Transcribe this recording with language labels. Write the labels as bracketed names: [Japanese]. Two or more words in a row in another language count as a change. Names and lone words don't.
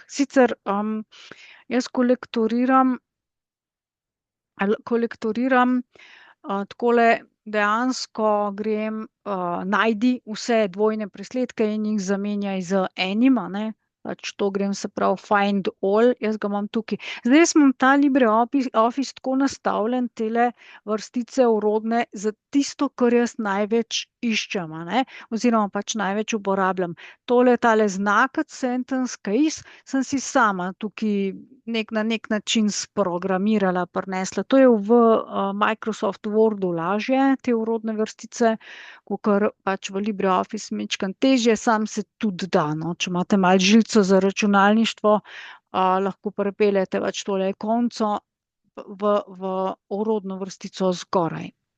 [Slovenian] Sicer jaz kolektoriram takole dejansko grem najdi vse dvojne presledke in jih zamenjaj z enim, a ne. Pač to grem, se pravi [English] find all, [Slovenian] jaz ga imam tukaj. Zdaj jaz imam ta LibreOffice tako nastavljen, tele vrstice orodne za tisto, kar jaz največ iščem, a ne, oziroma pač največ uporabljam. Tale znak [English] sentence case [Slovenian] sem si sama tukaj na nek način sprogramirala, prinesla. To je v Microsoft Wordu lažje, te orodne vrstice, kakor pač v LibreOffice majčkeno težje, sam se tudi da, no. Če imate malo žilico za računalništvo, lahko pripeljete pač tole konco v orodno vrstico zgoraj.